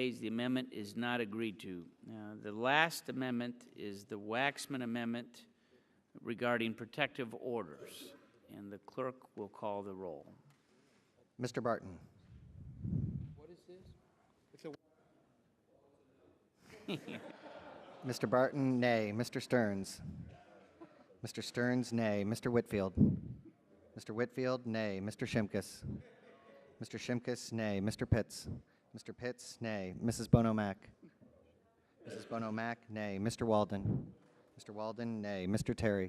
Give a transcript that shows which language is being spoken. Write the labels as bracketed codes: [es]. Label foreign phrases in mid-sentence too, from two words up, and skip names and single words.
[en] The amendment is not agreed to. Now, the last amendment is the Waxman Amendment regarding protective orders, and the clerk will call the roll. Mr. Barton. What is this? Mr. Barton, nay. Mr. Stearns. Mr. Stearns, nay. Mr. Whitfield. Mr. Whitfield, nay. Mr. Shimkus. Mr. Shimkus, nay. Mr. Pitts. Mr. Pitts, nay. Mrs. Bono-Mack. Mrs. Bono-Mack, nay. Mr. Walden. Mr. Walden, nay. Mr. Terry.